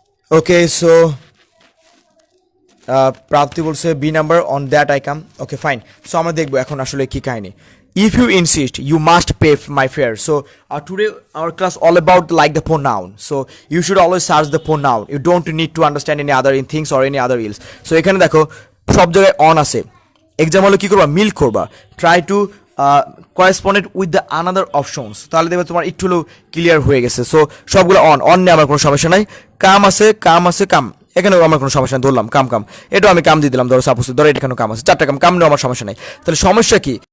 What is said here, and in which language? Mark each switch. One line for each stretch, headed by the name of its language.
English: Okay, so Prapti বলছে B number on that I come.
Bangla: Okay fine, so আমরা দেখবো এখন আসলে কি কাহিনী।
English: If you insist you must pay my fare. So today our class all about like the pronoun. So you should always search the pronoun. You don't need to understand any other in things or any other ills.
Bangla: So এখানে দেখো সব জায়গায় on আছে। Exam হলে কি করবা, মিল করবা,
English: try to corresponded with the another options,
Bangla: তাহলে দেখবে তোমার একটু হলেও ক্লিয়ার হয়ে গেছে। সো সবগুলো অন নিয়ে আমার কোনো সমস্যা নাই। কাম আছে, কাম, এখানেও আমার কোনো সমস্যা নেই। ধরলাম কাম, এটাও আমি কাম দিয়ে দিলাম, ধরো সাপোজ ধরো এখানেও কাম আছে, চারটা কাম নিয়েও আমার সমস্যা নেই। তাহলে সমস্যা কি?